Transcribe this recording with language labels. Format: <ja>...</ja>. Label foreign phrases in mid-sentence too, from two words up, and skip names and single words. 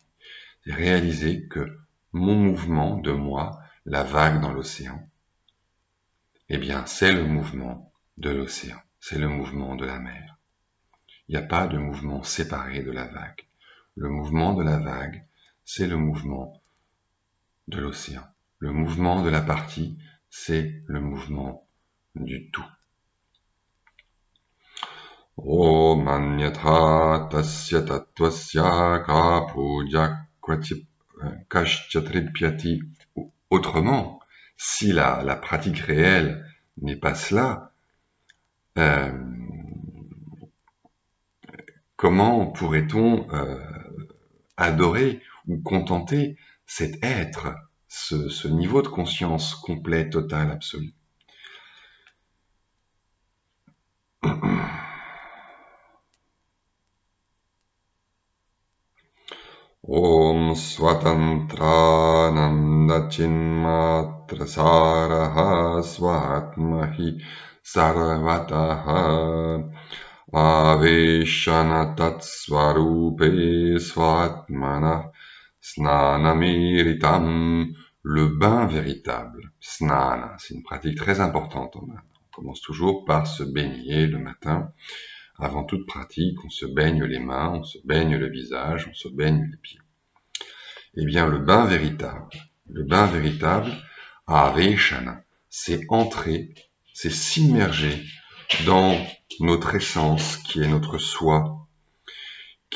<fr>C'est réaliser que mon mouvement de moi, la vague dans l'océan, eh bien, c'est le mouvement de l'océan, c'est le mouvement de la mer. Il n'y a pas de mouvement séparé de la vague. Le mouvement de la vague, c'est le mouvement de l'océan. Le mouvement de la partie, c'est le mouvement du tout.</fr> <sa>ॐ अन्यथा तस्य तत्त्वस्य का पूजा कश्च्यतृप्यति.</sa> <fr>Autrement, si la pratique réelle n'est pas cela, comment pourrait-on adorer ou contenter cet être, ce niveau de conscience complet, total, absolu?</fr> <sa>ॐ स्वतन्त्रानन्द चिन्मात्रसारः स्वात्महि सर्वतः आवेशनतत् स्वरूपे स्वात्मना स्नानमीरितम्.</sa> <fr>Le bain véritable. Snana, c'est une pratique très importante en Inde. On commence toujours par se baigner le matin. Avant toute pratique, on se baigne les mains, on se baigne le visage, on se baigne les pieds. Eh bien, le bain véritable, Aveshana, c'est entrer, c'est s'immerger dans notre essence, qui est notre soi, qui est</fr>